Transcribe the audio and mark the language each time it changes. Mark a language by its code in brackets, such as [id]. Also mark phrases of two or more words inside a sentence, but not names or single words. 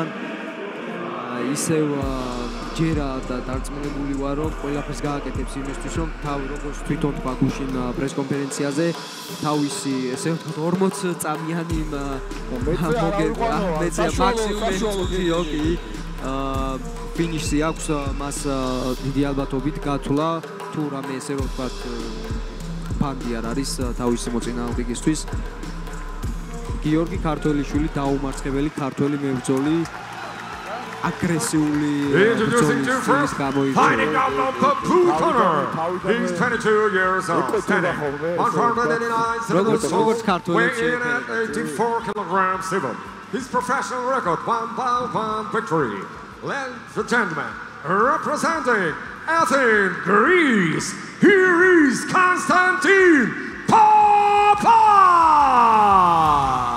[ka] ისევ ჯერა და დარწმუნებული ვარ, რომ ყველაფერს გააკეთებს იმისთვის, რომ თავი როგორც თვითონ თქვა გუშინ პრესკონფერენციაზე, თავისი ესე ვთქვათ 40 წამიანი მეცია მაქსიმუმი ოკი ფინიში აქვს მას დიდი ალბათობით გათვლა თუ რამე ესე ვთქვათ ფანდი არ არის თავისი მოწინააღმდეგისთვის. გიორგი ქართველიშვილი დაუმარცხებელი ქართველი მებრძოლი აგრესიული ბრძოლის გამოიწვია. [en] He's 22 years old, standing 189 [ka] ქართველი [en] 84 kilograms civil. His professional record 1-1 victory. Ladies and gentlemen, representing Athens, Greece, here is Konstantin Popov!